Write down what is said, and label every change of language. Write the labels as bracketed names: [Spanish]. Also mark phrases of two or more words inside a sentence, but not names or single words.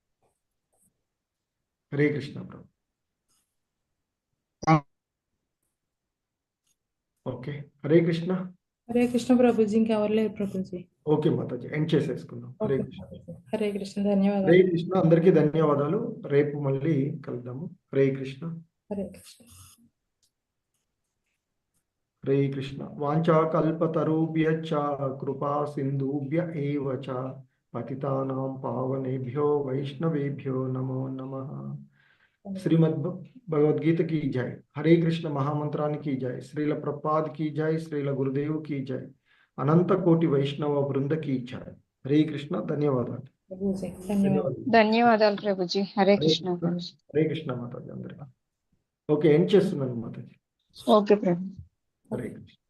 [Telugu] హరే కృష్ణ ప్రభు. ఓకే. హరే కృష్ణ. హరే కృష్ణ ప్రభుజీ. ఇంకెవరు లేరు ప్రభుజీ. ఓకే మాతాజీ, ఎండ్ చేసేసుకుందాం. హరే కృష్ణ. హరే కృష్ణ. ధన్యవాదాలు. హరే కృష్ణ. అందరికీ ధన్యవాదాలు. రేపు మళ్ళీ కలుద్దాము. హరే కృష్ణ. హరే కృష్ణ. హరే కృష్ణ. [Sanskrit] వాంఛా కల్పతరుభ్యశ్చ కృపా సింధుభ్య ఏవ చ పతితానాం పావనేభ్యో వైష్ణవేభ్యో నమో నమః. [Hindi] శ్రీమద్ భగవద్గీత की जय. हरे कृष्ण महामंत्रानि की जय. श्रील प्रपाद की जय. श्रील गुरुदेव की जय. अनंत कोटि वैष्णव वृंद की जय. हरे कृष्ण. [Telugu] ధన్యవాదాలు. ప్రభుజీ ధన్యవాదాలు. ధన్యవాదాలు ప్రభుజీ. హరే కృష్ణ. హరే కృష్ణ మాతాజీ అందరికీ. ఓకే, ఎండ్ చేస్తున్నాను మాతాజీ. ఓకే ప్రభు. హరే కృష్ణ.